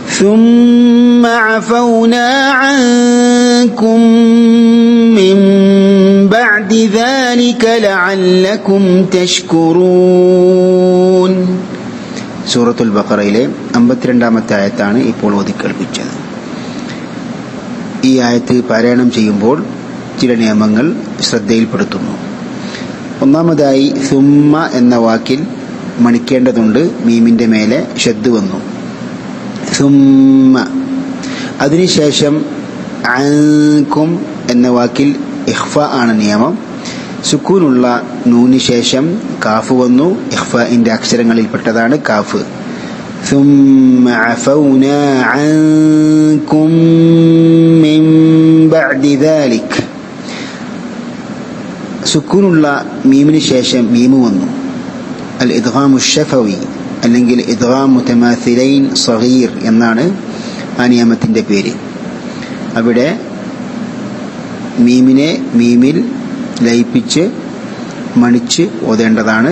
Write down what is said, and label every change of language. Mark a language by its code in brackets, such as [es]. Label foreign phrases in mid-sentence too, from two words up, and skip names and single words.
[ar] ثم عفونا عنكم من بعد ذلك لعلكم تشكرون. [ml] സൂറത്തുൽ ബഖറയിലെ 52-ാമത്തെ ആയത്താണ് ഇപ്പോൾ ഓതി കേൾപ്പിച്ചത്. ഈ ആയത്ത് പാരായണം ചെയ്യുമ്പോൾ ചില നിയമങ്ങൾ ശ്രദ്ധയിൽപ്പെടുത്തുന്നു. ഒന്നാമതായി സുമ്മ എന്ന വാക്കിൽ മണിക്കേണ്ടതുണ്ട്. മീമിന്റെ മേലെ ഷദ്ദ് വന്നു. സുമ്മ. അതിനുശേഷം അൻകും എന്ന വാക്കിൽ ഇഖ്ഫ ആണ് നിയമം. സുക്കൂനുള്ള നൂന് ശേഷം കാഫ് വന്നു. ഇഖ്ഫാഇന്റെ അക്ഷരങ്ങളിൽപ്പെട്ടതാണ് കാഫ്. [ar] ثم عفونا عنكم من بعد ذلك. [ml] സുക്കൂനുള്ള മീമിന് ശേഷം മീമ് വന്നു. [ar] الإدغام الشفوي [ml] അല്ലെങ്കിൽ [ar] إدغام متماثلين صغير [ml] എന്നാണ് ആ നിയമത്തിന്റെ പേര്. അവിടെ മീമിനെ മീമിൽ ലയിപ്പിച്ച് മണിച്ച് ഓതേണ്ടതാണ്.